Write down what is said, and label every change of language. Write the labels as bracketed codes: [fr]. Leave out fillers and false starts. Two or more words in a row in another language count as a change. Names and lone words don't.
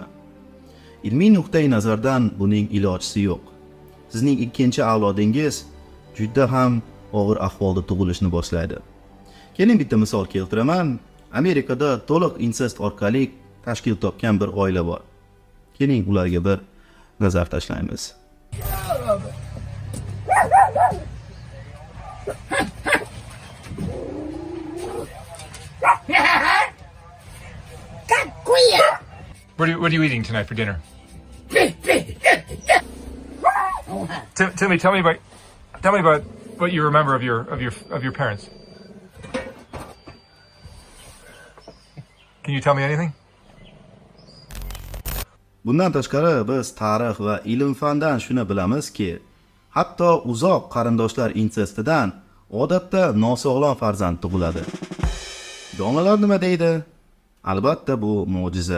[uz] Ilmiy nuqtai nazardan buning ilojisi yo'q. Sizning ikkinchi avlodingiz juda ham og'ir ahvolda tug'ilishni boshlaydi. Keling bitta misol keltiraman. Amerikada to'liq insest orqali tashkil topgan bir oila bor. Keling ularga bir nazar tashlaymiz. [en] What are you eating tonight for dinner? Timmy, tell me about what you remember of your parents. Can you tell me anything? [uz] Bundan tashqari biz tarix va ilm-fandan shuni bilamizki, hatto uzoq qarindoshlar insestidan odatda nosog'lom farzand tug'iladi. Domlalar nima deydi? Albatta bu mo'jiza.